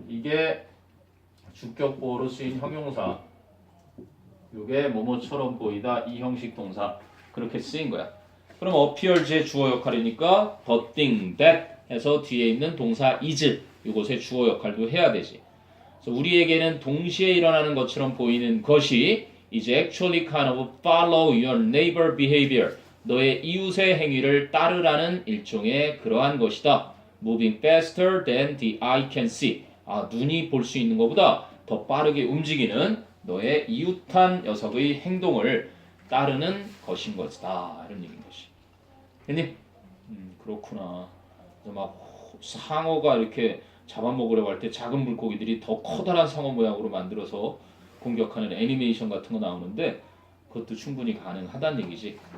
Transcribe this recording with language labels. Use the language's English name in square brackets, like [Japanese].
[Korean] 이게 주격 보어로 쓰인 형용사. 이게 뭐뭐처럼 보이다 이 형식 동사 그렇게 쓰인 거야. 그럼 appears의 주어 역할이니까 [English] the thing that [Korean] 해서 뒤에 있는 동사 is 이것의 주어 역할도 해야 되지. 그래서 우리에게는 동시에 일어나는 것처럼 보이는 것이 [English] is actually kind of follow your neighbor behavior. [Korean] 너의 이웃의 행위를 따르라는 일종의 그러한 것이다. [English] Moving faster than the eye can see. [Korean] 눈이 볼 수 있는 것보다 더 빠르게 움직이는 너의 이웃한 녀석의 행동을 따르는 것인 것이다. 이런 얘기인 것이. 됐니? 그렇구나. 막 상어가 이렇게 잡아먹으려고 할 때 작은 물고기들이 더 커다란 상어 모양으로 만들어서 공격하는 애니메이션 같은 거 나오는데 그것도 충분히 가능하다는 얘기지.